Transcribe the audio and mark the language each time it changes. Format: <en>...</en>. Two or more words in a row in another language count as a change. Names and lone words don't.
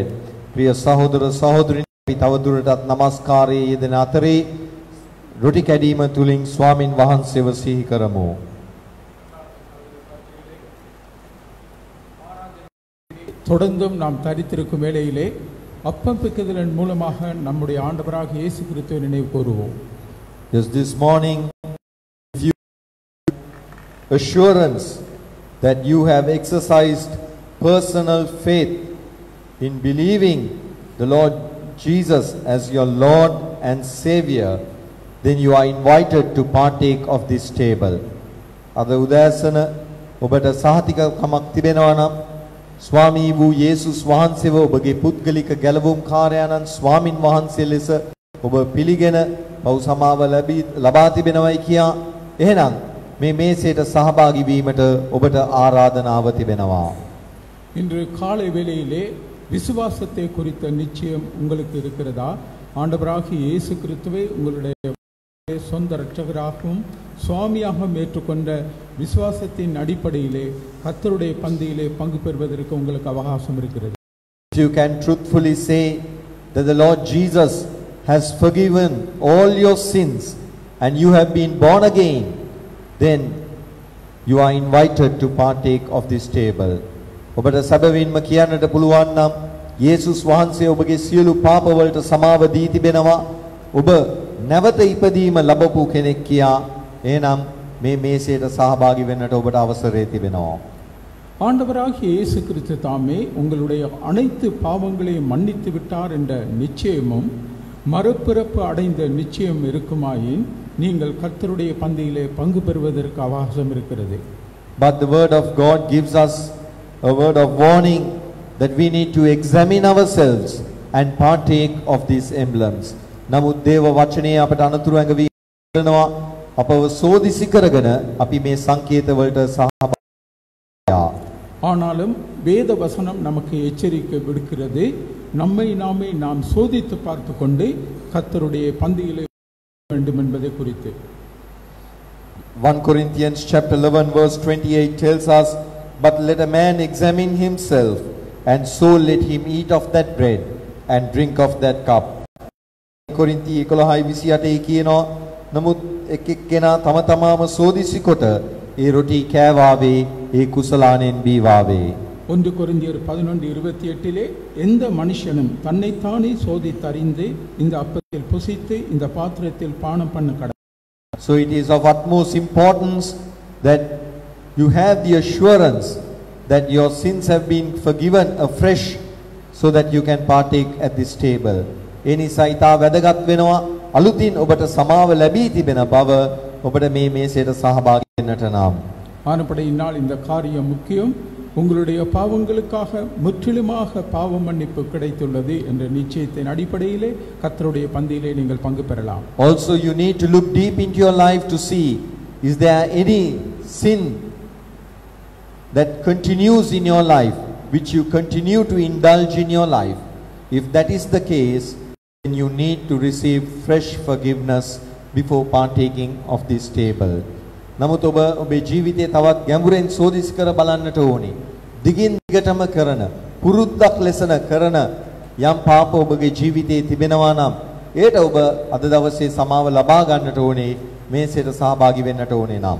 <si>ප්‍රිය සහෝදර සහෝදරී අපි තවදුරටත් නමස්කාරයේ යෙදෙන අතරේ රොටි කැඩීම තුලින් ස්වාමින් වහන්සේව සිහි කරමු.</si> <ta>தொடர்ந்தும் நாம் தரித்திருக்கும் வேளையிலே அப்பம் பிக்குதலின் மூலமாக நம்முடைய ஆண்டவராக இயேசு கிறிஸ்துவை நினைவு கூறுவோம்.</ta> <en>Yes, this morning, if you assurance that you have exercised personal faith in believing the Lord Jesus as your Lord and Savior, then you are invited to partake of this table.</en> <si>අද උදෑසන ඔබට සහතිකමක් තිබෙනවා නම් ස්වාමි වූ යේසුස් වහන්සේව ඔබගේ පුද්ගලික ගැලවුම් කාර්යයන්න් ස්වාමින් වහන්සේ ලෙස ඔබ පිළිගෙන පව් සමාව ලබා තිබෙනවයි කියා එහෙනම් මේ මේසයට සහභාගී වීමට ඔබට ආරාධනාව තිබෙනවා.</si> <ta>இன்று காலை வேளையிலே விசுவாசத்தை குறித்த நிச்சயம் உங்களுக்கு இருக்கிறதா? ஆண்டவராகிய இயேசு கிறிஸ்துவை உங்களுடைய சொந்த இரட்சகராகவும் சுவாமியாகவும் ஏற்றுக்கொண்ட விசுவாசத்தின் அடிப்படையிலே கர்த்தருடைய பந்தியிலே பங்கு பெறுவதற்கு உங்களுக்கு அவகாசம் இருக்கிறது.</ta> <en>You can truthfully say that the Lord Jesus has forgiven all your sins and you have been born again, then you are invited to partake of this table.</en> <si>ඔබට සැබවින්ම කියන්නට පුළුවන් නම් යේසුස් වහන්සේ ඔබගේ සියලු පාපවලට සමාව දී තිබෙනවා. ඔබ නැවත ඉපදීම ලැබපු කෙනෙක් කියා එහෙනම් මේ මේසයට සහභාගී වෙන්නට ඔබට අවසරය තිබෙනවා.</si> <ta>ஆண்டவராகிய இயேசு கிறிஸ்து தாமே உங்களுடைய அனைத்து பாவங்களையும் மன்னித்து விட்டார் என்ற நிச்சயமும் மறுபிறப்பு அடைந்த நிச்சயம் இருக்குமாயின் நீங்கள் கர்த்தருடைய பந்தியிலே பங்கு பெறுவதற்கு அவகாசம் இருக்கிறது.</ta> <en>But the word of God gives us a word of warning that we need to examine ourselves and partake of these emblems.</en> <si>නමුත් දේව වචනේ අපට අනතුරු ඇඟවී කරනවා අපව සෝදිසි කරගෙන අපි මේ සංකේත වලට සහභාගී.</si> <ta>ஆனாலும் வேத வசனம் நமக்கு எச்சரிக்கை விடுக்கிறது. நம்மை நாமே நாம் சோதித்து பார்த்து கொண்டு கர்த்தருடைய பந்தியிலே வேண்டும் என்பதை குறித்து.</ta> <en>1 Corinthians chapter 11 verse 28 tells us, but let a man examine himself, and so let him eat of that bread and drink of that cup.</en> <si>කොරින්ති 11:28 කියනවා නමුත් එක් එක්කෙනා තම තමාම සෝදිසි කොට ඒ රොටි කෑවාවේ ඒ කුසලානෙන් බීවාවේ.</si> <ta>1 கொரிந்தியர் 11:28 எந்த மனுஷனும் தன்னைத்தானே சோதித்தறிந்து இந்த அப்பத்தில் புசித்து இந்த பாத்திரத்தில் பானம் பண்ண கடவுள்.</ta> <en>So it is of utmost importance that you have the assurance that your sins have been forgiven afresh so that you can partake at this table.</en> <si>ඒ නිසා ඊට වැදගත් වෙනවා අලුතින් ඔබට සමාව ලැබී තිබෙන බව ඔබට මේ මේසයට සහභාගී වෙන්නට නම්.</si> <ta>ஆனபடியினால் இந்த காரியம் முக்கியம். உங்களுடைய பாவங்களுக்காக முற்றிலுமாக பாவ மன்னிப்பு கிடைத்துள்ளது என்ற நிச்சயத்தின் அடிப்படையிலே கர்த்தருடைய பந்தியிலே நீங்கள் பங்கு பெறலாம்.</ta> <en>Also you need to look deep into your life to see, is there any sin that continues in your life which you continue to indulge in your life? If that is the case, then you need to receive fresh forgiveness before partaking of this table.</en> <si>නමුත් ඔබ ඔබේ ජීවිතේ තවත් ගැඹුරෙන් සෝදිසි කර බලන්නට ඕනේ. දිගින් දිගටම කරන පුරුද්දක් ලෙසන කරන යම් පාප ඔබගේ ජීවිතේ තිබෙනවා නම් ඒට ඔබ අද දවසේ සමාව ලබා ගන්නට ඕනේ මේසයට සහභාගී වෙන්නට ඕනේ නම්.</si>